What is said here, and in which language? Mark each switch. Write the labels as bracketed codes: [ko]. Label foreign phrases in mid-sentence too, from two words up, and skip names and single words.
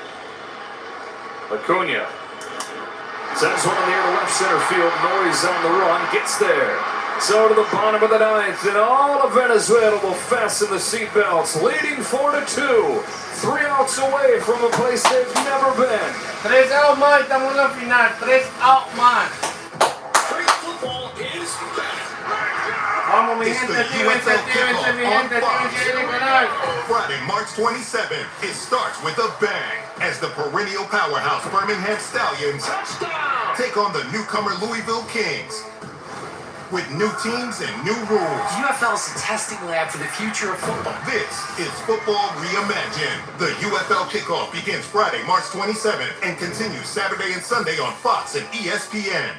[en] Acuna sends one in the air to left center field. Noise on the run, gets there. So to the bottom of the 9th, and all of Venezuela will fasten the seatbelts, leading 4-2. 3 outs away from a place they've never been. [es] 3 out más, estamos en la final. 3 out más. [en] Great football is back. [es] Vamos, mi [en] It's [es] gente, [en] the [es] actívense, [en] UFL [es] actívense, mi [en] kickoff [es] gente, [en] on Fox. [es] actívense en el canal. [en] Friday, March 27th, it starts with a bang as the perennial powerhouse Birmingham Stallions take on the newcomer Louisville Kings. With new teams and new rules. UFL is a testing lab for the future of football. This is Football Reimagined. The UFL kickoff begins Friday, March 27th and continues Saturday and Sunday on Fox and ESPN.